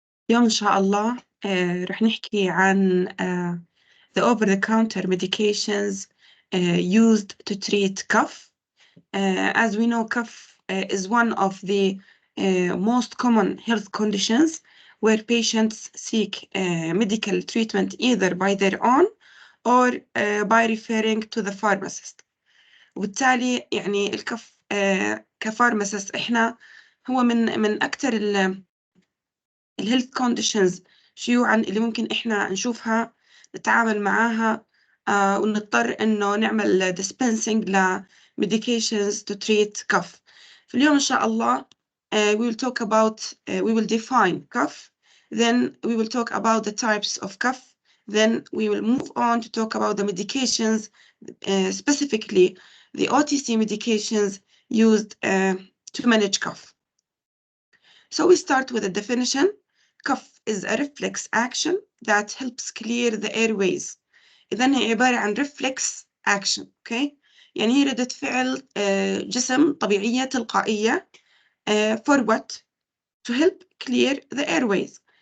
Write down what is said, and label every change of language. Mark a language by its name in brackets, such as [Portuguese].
[Arabic] اليوم إن شاء الله رح نحكي عن [English] the over-the-counter medications used to treat cough. As we know, cough is one of the most common health conditions where patients seek medical treatment either by their own or by referring to the pharmacist. [Arabic] وبالتالي يعني الكف كفارماسيست إحنا هو من أكثر الهيلث كونديشنز شيوعا اللي ممكن إحنا نشوفها نتعامل معاها ونضطر إنه نعمل dispensing ل [English] medications to treat cough. [Arabic] فاليوم إن شاء الله [English] we will talk about we will define cough, then we will talk about the types of cough, then we will move on to talk about the medications, specifically the OTC medications used to manage cough. So we start with a definition. Cough is a reflex action that helps clear the airways. [Arabic] إذن هي عبارة عن reflex action. [English] Okay? [Arabic] يعني هي ردة فعل جسم طبيعية تلقائية [English] for what? To help clear the airways.